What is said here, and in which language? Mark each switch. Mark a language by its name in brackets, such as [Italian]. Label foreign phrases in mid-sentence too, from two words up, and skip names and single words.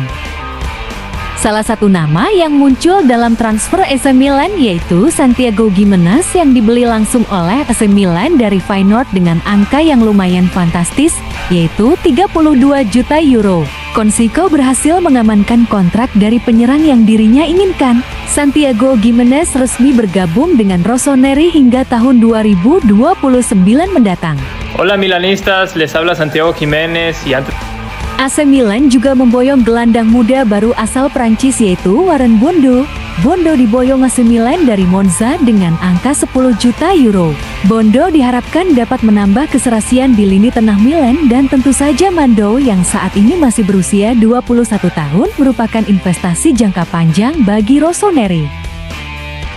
[Indonesian] Salah satu nama yang muncul dalam transfer AC Milan yaitu Santiago Gimenez yang dibeli langsung oleh AC Milan dari Feyenoord dengan angka yang lumayan fantastis, yaitu 32 juta euro. Conceição berhasil mengamankan kontrak dari penyerang yang dirinya inginkan. Santiago Gimenez resmi bergabung dengan Rossoneri hingga tahun 2029 mendatang. [Spanish] Hola milanistas, les habla Santiago Gimenez y antes... [Indonesian] AC Milan juga memboyong gelandang muda baru asal Prancis yaitu Warren Bondo. Bondo diboyong AC Milan dari Monza dengan angka 10 juta euro. Bondo diharapkan dapat menambah keserasian di lini tengah Milan dan tentu saja Bondo yang saat ini masih berusia 21 tahun merupakan investasi jangka panjang bagi Rossoneri.